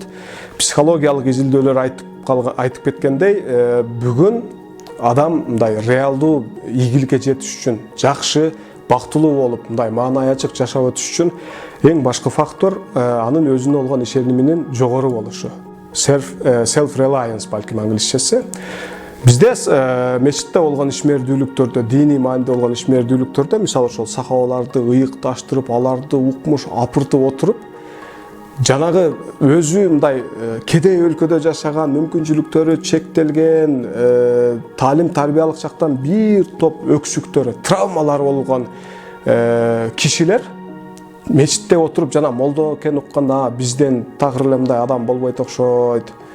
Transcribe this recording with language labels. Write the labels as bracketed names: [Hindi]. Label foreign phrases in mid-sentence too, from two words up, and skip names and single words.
[Kyrgyz] Психологиялык изилдөөлөр айтып кеткендей, бүгүн адам мындай реалдуу ийгиликке жетиш үчүн, жакшы бактылуу болуп мындай маанай ачык жашап өтүш үчүн эң башкы фактор анын өзүнө болгон ишениминин жогору болушу. [English] Self reliance [Kyrgyz] балким англисчеси. Бизде мечитте олгон ишмердүүлүктөрдө, дини маанide олгон ишмердүүлүктөрдө, мисалы ошол сахабаларды ыйыкташтырып, аларды укмуш, апыртып отуруп, жанагы өзү мындай кедей өлкөдө жашаган, мүмкүнчүлүктөрү чектелген, таалим тарбиялык жактан бир топ өксүктөрү, травмалары болгон кишилер мечитте отуруп жана молдо экен укканда бизден такыр эле мындай адам болбойт окшойт.